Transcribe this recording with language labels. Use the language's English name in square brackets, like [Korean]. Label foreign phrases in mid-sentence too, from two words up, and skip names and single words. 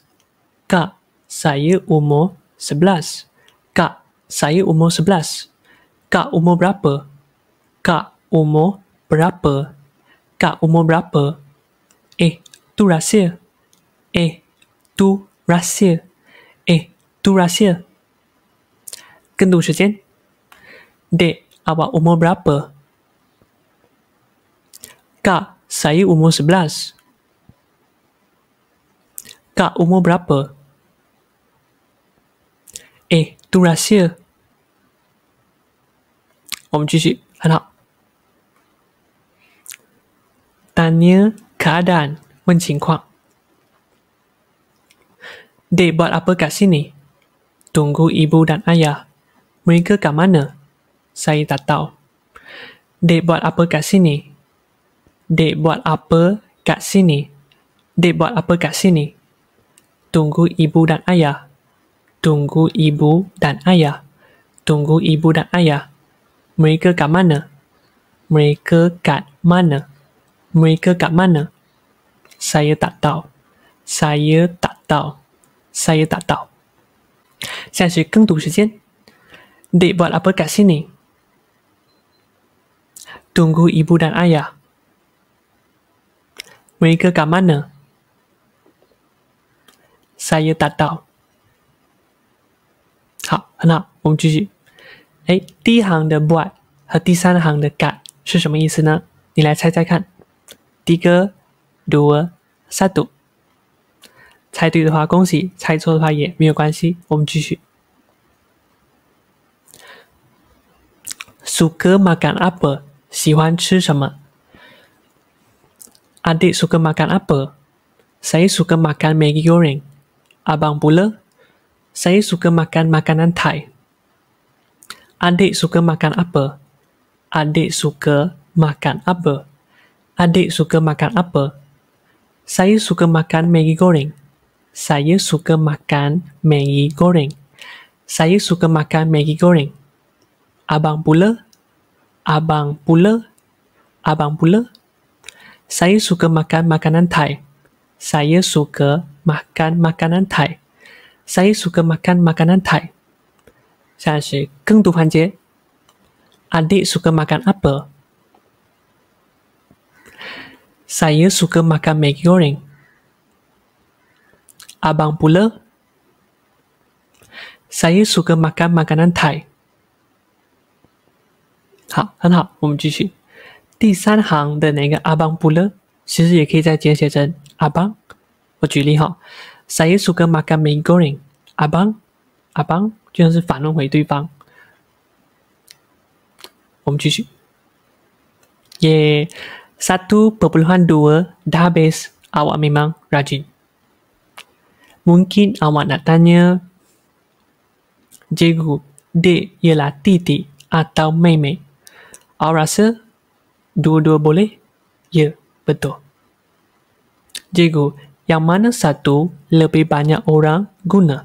[Malay] Kak, saya umur 11. Kak, saya umur 11. Kak, umur berapa? Kak, umur berapa? Kak, umur berapa? Tu rahsia. Tu rahsia. Tu rahsia. [Chinese] 跟读时间. [Malay] Dek, awak umur berapa? Kak, saya umur 11. Kak, umur berapa? Tu rahsia. [Chinese] 我们继续，很好。 [Malay] Tanya keadaan, [Chinese] 问情况。 [Malay] Dek buat apa kat sini? Tunggu ibu dan ayah. Mereka kat mana? Saya tak tahu. Dek buat apa kat sini? Dek buat apa kat sini? Dek buat apa kat sini? Tunggu ibu dan ayah. Tunggu ibu dan ayah. Tunggu ibu dan ayah. Mereka kat mana? Mereka kat mana? Mereka kat mana? Saya tak tahu. Saya tak tahu. Saya tak tahu. [Chinese] 现在是跟读时间。 [Malay] Dek buat apa kat sini? Tunggu ibu dan ayah. Mereka kat mana? Saya tak tahu. [Chinese] 好，很好，我们继续。第一行的 buat 和第三行的 kat 是什么意思呢？你来猜猜看。 3、2、1。猜对的话恭喜，猜错的话也没有关系。我们继续。 [Malay] Suka makan apa？ [Chinese] 喜欢吃什么？ [Malay] Adik suka makan apa? Saya suka makan Maggi goreng. Abang pula? Saya suka makan makanan Thai. Adik suka makan apa? Adik suka makan apa? Adik suka makan apa? Saya suka makan Maggi goreng. Saya suka makan Maggi goreng. Saya suka makan Maggi goreng. Abang pula? Abang pula? Abang pula? Saya suka makan makanan Thai. Saya suka makan makanan Thai. Saya suka makan makanan Thai. [Chinese] 现在是跟读环节。 [Malay] Adik suka makan apa? Saya suka makan Maggi goreng. Abang pula? Saya suka makan makanan Thai. [Chinese] 好，很好，我们继续。第三行的那个 [Malay] Abang pula, [Chinese] 其实也可以再简写成阿邦。我举例哈 [Malay] ，Saya suka makan Maggi goreng。 [Chinese] 阿邦，阿邦，就像是反问回对方。我们继续。1.2 [Malay] dah habis. Awak memang rajin. Mungkin awak nak tanya, cikgu, Dek ialah titik atau 妹妹? Awak rasa dua-dua boleh? Ya, betul. Cikgu, yang mana satu lebih banyak orang guna?